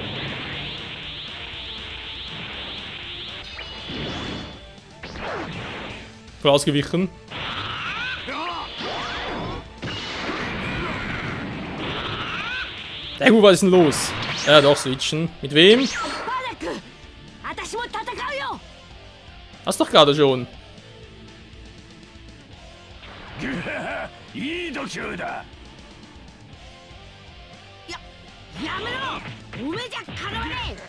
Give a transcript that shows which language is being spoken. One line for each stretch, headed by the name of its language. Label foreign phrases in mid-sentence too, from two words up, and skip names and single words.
German: Voll ausgewichen. Ja gut, was ist denn los? Ja, doch, switchen. Mit wem? Hast doch gerade schon.
Japanese: いい度胸だ。やめろ。おめじゃかなわねえ。